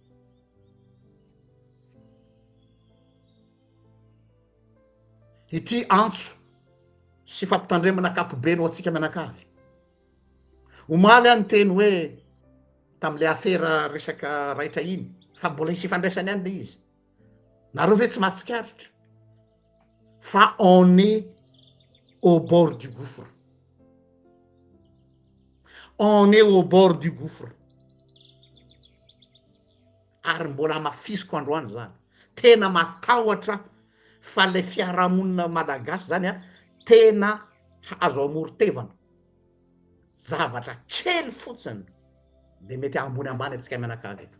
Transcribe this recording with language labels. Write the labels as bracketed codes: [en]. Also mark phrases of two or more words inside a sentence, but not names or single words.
[mg] Ity antso sy fampitandremana akapobe no atsika mianakavy. Omaly any teny hoe tam'le affaire resaka raitra iny fa mbola hisy ifandraisany any le izy. Nareo ve tsy mahatsikaritra fa [fr] on est au bord du gouffre. On est au bord du gouffre. [mg] Ary mbola mafisiko androany zany. Tena matahotra fa le fiarahamonina malagasy zany tena azo amorotevana. Zavatra kely fotsiny de mety ambony ambany atsika mianakavy eto.